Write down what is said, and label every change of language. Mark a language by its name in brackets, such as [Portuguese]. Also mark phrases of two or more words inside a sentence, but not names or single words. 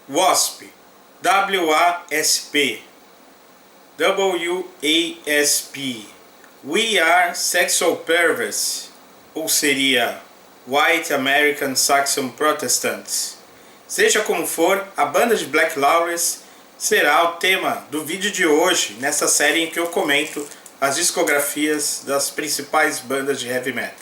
[English] W.A.S.P. W-A-S-P. W-A-S-P. We Are Sexual Perverts, [Portuguese] ou seria White American Saxon Protestants. Seja como for, a banda de Black Lawless será o tema do vídeo de hoje, nessa série em que eu comento as discografias das principais bandas de heavy metal.